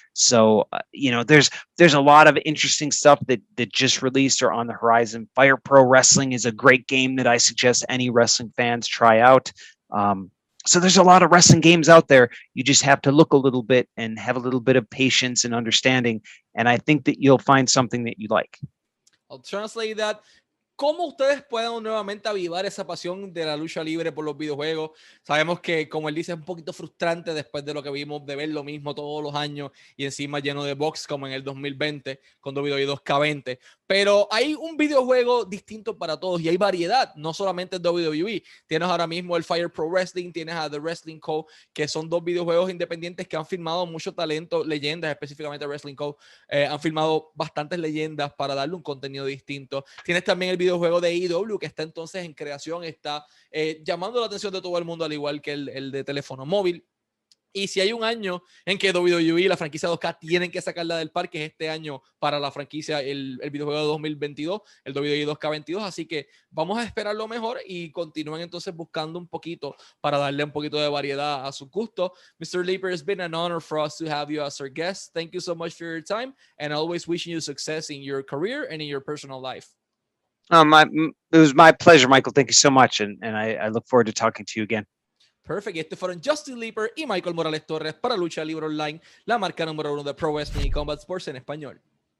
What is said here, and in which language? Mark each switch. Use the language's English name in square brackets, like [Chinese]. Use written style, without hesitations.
[English] So, there's a lot of interesting stuff that just released or on the horizon. Fire Pro Wrestling is a great game that I suggest any wrestling fans try out. So there's a lot of wrestling games out there. You just have to look a little bit and have a little bit of patience and understanding. And I think that you'll find something that you like. I'll translate that. [Spanish] ¿Cómo ustedes pueden nuevamente avivar esa pasión de la lucha libre por los videojuegos? Sabemos que, como él dice, es un poquito frustrante después de lo que vimos, de ver lo mismo todos los años y encima lleno de box como en el 2020 con WWE 2K20. Pero hay un videojuego distinto para todos y hay variedad, no solamente WWE. Tienes ahora mismo el Fire Pro Wrestling, tienes a The Wrestling Co., que son dos videojuegos independientes que han filmado mucho talento, leyendas, específicamente Wrestling Co. Han filmado bastantes leyendas para darle un contenido distinto. Tienes también el videojuego de AEW que está entonces en creación, está llamando la atención de todo el mundo, al igual que el de teléfono móvil. Y si hay un año en que WWE y la franquicia 2K tienen que sacarla del parque, es este año para la franquicia, el videojuego de 2022, el WWE 2K22. Así que vamos a esperar lo mejor y continúen entonces buscando un poquito para darle un poquito de variedad a su gusto. [English] Mr. Leeper, it's been an honor for us to have you as our guest. Thank you so much for your time and always wishing you success in your career and in your personal life. It was my pleasure, Michael. Thank you so much. And I look forward to talking to you again. Perfect. [Spanish] Este fueron Justin Leeper y Michael Morales Torres para Lucha Libre Online, la marca número 1 de Pro Wrestling y Combat Sports en español.